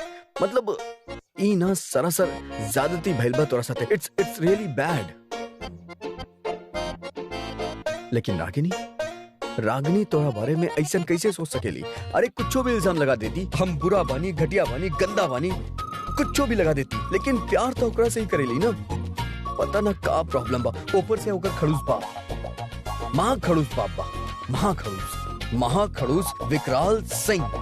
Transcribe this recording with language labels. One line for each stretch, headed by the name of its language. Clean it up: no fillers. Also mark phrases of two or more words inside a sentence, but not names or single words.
Bhojpuri: मतलब ई ना सरासर ज्यादती भइल बा तोरा साथे।
English: It's really bad.
Bhojpuri: लेकिन रागिनी तोरा बारे में ऐसा कैसे सोच सकेली? अरे कुछो भी इल्जाम लगा देती, हम बुरा बानी, घटिया बानी, गंदा बानी, कुछो भी लगा देती, लेकिन प्यार तो ओकरा से ही करेली ना। पता ना का प्रॉब्लम बा, ऊपर से ओकर खड़ूस बाप, महाखड़ूस बाप बा, महाखड़ूस विकराल सिंह।